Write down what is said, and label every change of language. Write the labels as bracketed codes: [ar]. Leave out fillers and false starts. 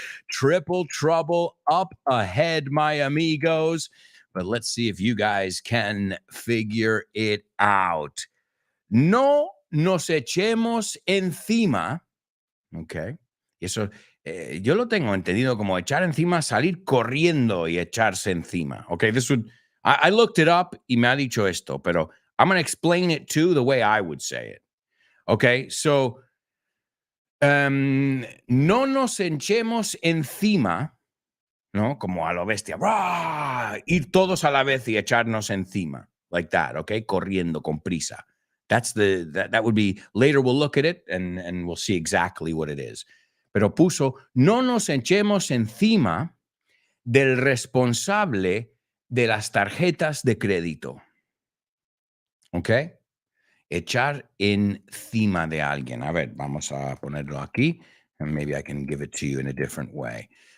[en] Triple trouble up ahead, my amigos. But let's see if you guys can figure it out. [es] No nos echemos encima. Ok. Eso, yo lo tengo entendido como echar encima, salir corriendo y echarse encima. [en] Ok, this would, I looked it up [es] y me ha dicho esto, pero [en] I'm going to explain it too the way I would say it. [es] Okay, so no nos echemos encima, ¿no? Como a lo bestia. ¡Rah! Ir todos a la vez y echarnos encima. [en] Like that, okay? [es] Corriendo con prisa. [en] That would be, later we'll look at it and we'll see exactly what it is. [es] Pero puso, no nos echemos encima del responsable de las tarjetas de crédito. ¿Ok? Echar encima de alguien. A ver, vamos a ponerlo aquí. [en] And maybe I can give it to you in a different way.